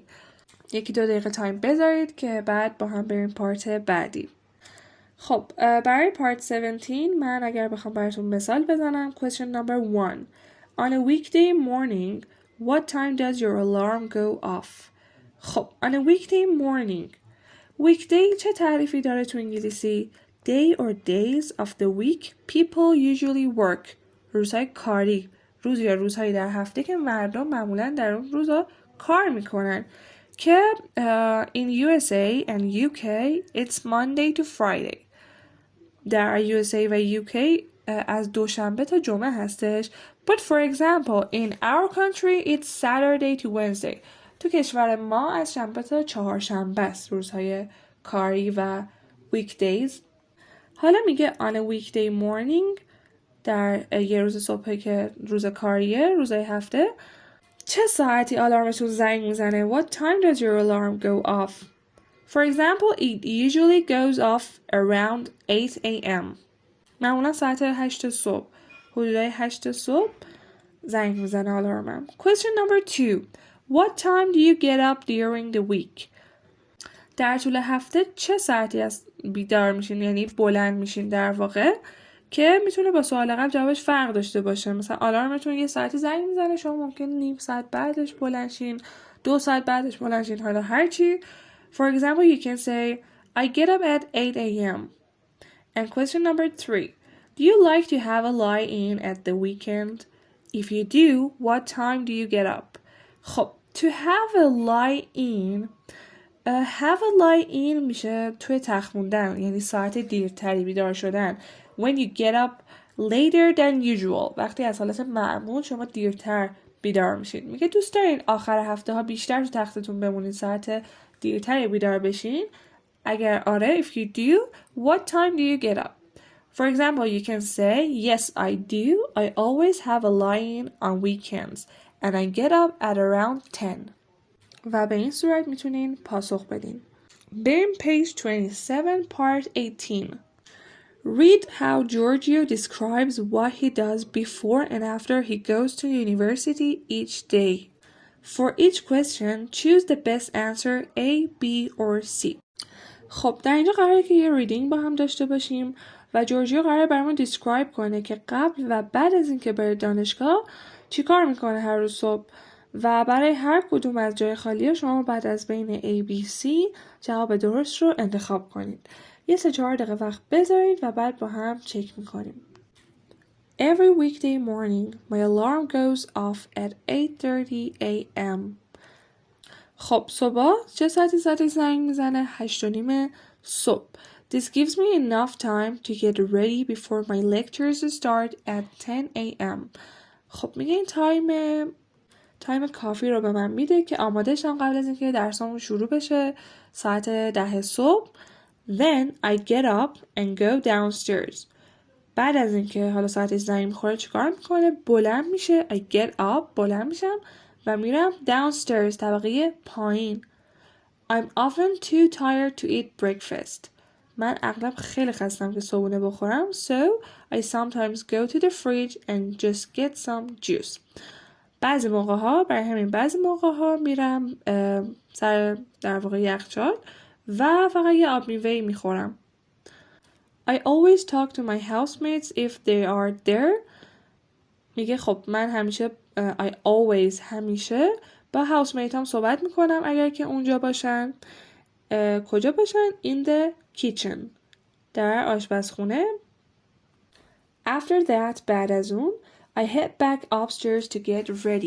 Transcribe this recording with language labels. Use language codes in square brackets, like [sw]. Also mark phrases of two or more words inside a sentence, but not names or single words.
[fa] 1-2 دقیقه تایم بذارید که بعد با هم بریم پارت بعدی. خب برای پارت 17 من اگر بخوام براتون مثال بزنم [en] question number 1. On a weekday morning, what time does your alarm go off? [fa] خب [en] on a weekday morning. weekday [fa] چه تعریفی داره تو انگلیسی؟ [en] Day or days of the week people usually work. [fa] روزهای کاری، روز یا روزهایی در هفته که مردم معمولا در اون روزها کار میکنن، که [en] in USA and UK it's Monday to Friday. [fa] در USA و UK از دوشنبه تا جمعه هستش. [en] But for example in our country it's Saturday to Wednesday. [fa] تو کشور ما از شنبه تا چهارشنبه است روزهای کاری و weekdays. حالا میگه [en] on a weekday morning، [fa] در یه روز صبح که روز کاریه، روزهای هفته، چه ساعتی آلارمتون زنگ میزنه؟ [en] What time does your alarm go off? For example, it usually goes off around 8 a.m. [fa] معمولا ساعت 8 صبح، حدودای 8 صبح زنگ میزنه آلارمم. [en] Question number 2. What time do you get up during the week? [fa] در طول هفته چه ساعتی از بیدار میشین، یعنی بلند میشین در واقع، که میتونه با سوال قبل جوابش فرق داشته باشه. مثلا آلارمتون یه ساعتی زنگ میزنه، شما ممکن نیم ساعت بعدش بلند شین، 2 ساعت بعدش بلند شین، حالا هرچی. [en] For example, you can say I get up at 8 a.m. And question number 3. Do you like to have a lie-in at the weekend? If you do, what time do you get up? [fa] خب [en] to have a lie-in have a lie-in [fa] میشه توی تخت موندن، یعنی ساعت دیرتری بیدار شدن. [en] When you get up later than usual، [fa] وقتی از حالت معمول شما دیرتر بیدار میشید. میگه دوست دارین آخر هفته ها بیشتر تو تختتون بمونید، ساعت دیرتری بیدار بشین؟ اگر آره، [en] if you do, what time do you get up? For example, you can say, yes, I do. I always have a lie-in on weekends and I get up at around 10. [fa] و به این صورت میتونین پاسخ بدین. بریم [en] page 27 part 18. Read how Georgio describes what he does before and after he goes to university each day. For each question, choose the best answer A, B or C. [fa] خب در اینجا قراره که یه ریدینگ با هم داشته باشیم و جورجیو قراره برامون دیسکرایب کنه که قبل و بعد از اینکه بره دانشگاه چی کار میکنه هر روز صبح، و برای هر کدوم از جای خالی شما بعد از بین A, B, C جواب درست رو انتخاب کنید. یه 3-4 دقیقه وقت بذارید و بعد با هم چک میکنیم. [en] Every weekday morning my alarm goes off at 8:30 a.m. [fa] خب صبح چه ساعتی زنگ میزنه؟ 8:30 صبح. [en] This gives me enough time to get ready before my lectures start at 10 a.m. [fa] خب میگه این تایم کافی رو به من میده که آماده شم قبل از اینکه درسامون شروع بشه ساعت 10 صبح. [en] Then I get up and go downstairs. [fa] بعد از اینکه حالا ساعتش زنگ میخوره چیکار میکنه؟ بلند میشه. [en] I get up، [fa] بلند میشم و میرم downstairs، طبقه پایین. [en] I'm often too tired to eat breakfast. [fa] من اغلب خیلی خستم که صبحونه بخورم. [en] So I sometimes go to the fridge and just get some juice. [fa] بعضی موقع ها میرم سر در واقع یخچال و فقط یه آب میوه‌ای میخورم. [en] I always talk to my housemates if they are there. [fa] میگه خب من همیشه [en] I always [fa] همیشه با هاوسمیت هم صحبت میکنم اگر که اونجا باشن. کجا باشن؟ [en] In the kitchen. [fa] در آشپزخونه. [en] After that [fa] بعد از اون [en] I head back upstairs to get ready.